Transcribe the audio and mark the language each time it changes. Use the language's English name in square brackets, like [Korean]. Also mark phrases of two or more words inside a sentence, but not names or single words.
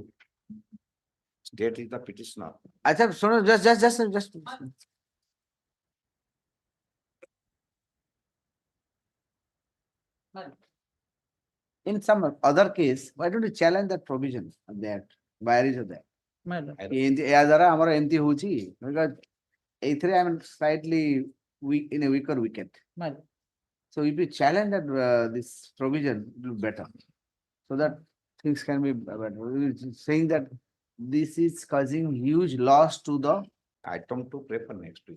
[English] State is the petitioner. [Hindi] अच्छा, सुनो, just. [English] My lord. In some other case, why don't you challenge that provision of that, where is that? My lord. [Odia] ଏହା ଦ୍ୱାରା ଆମର ଏମିତି ହଉଛି [English] because ଏଇଥିରେ I am slightly weak in a weaker wicket. My lord. So if you challenge that this provision, it will be better. So that things can be better. Saying that this is causing huge loss to the Item 2 pray for next week.